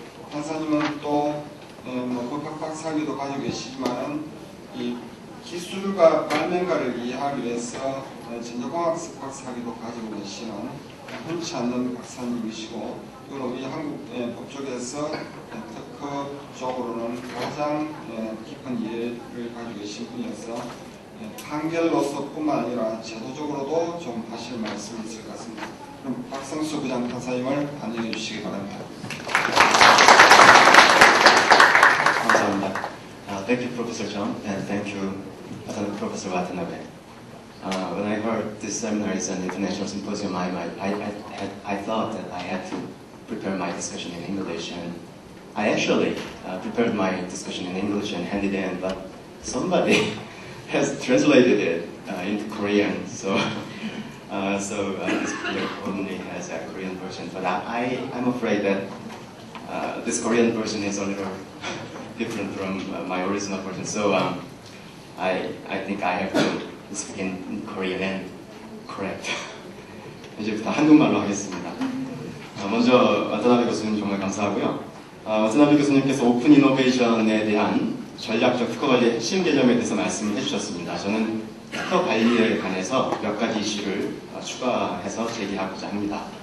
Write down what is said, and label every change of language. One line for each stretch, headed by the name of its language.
Korean: 판사님은 또 법학 박사학위도 가지고 계시지만 이 기술과 발명가를 이해하기 위해서 전자공학 박사학위도 가지고 계시는 흔치 않는 박사님이시고, 그리고 우리 한국 법조계에서 특허 쪽으로는 가장 깊은 이해를 가지고 계신 분이어서 판결로서뿐만 아니라 제도적으로도 좀 하실 말씀이 있을 것 같습니다. 그럼 박성수 부장판사님을 환영해 주시기 바랍니다. 감사합니다.
English: Thank you, Professor Chung, and thank you, Professor Watanabe. When I heard this seminar is an international symposium, I thought that I had to prepare my discussion in English, and I actually prepared my discussion in English and handed it in, but somebody has translated it into Korean, so this video only has a Korean version. But I'm afraid that this Korean version is a little different from my original version. So I think I have to speak in Korean and correct.
Korean: 이제부터 한국말로 하겠습니다. 먼저 와타나베 교수님 정말 감사하고요. 와타나베 교수님께서 오픈 이노베이션에 대한 전략적 특허 관리의 핵심 개념에 대해서 말씀을 해주셨습니다. 저는 특허 관리에 관해서 몇 가지 이슈를 추가해서 제기하고자 합니다.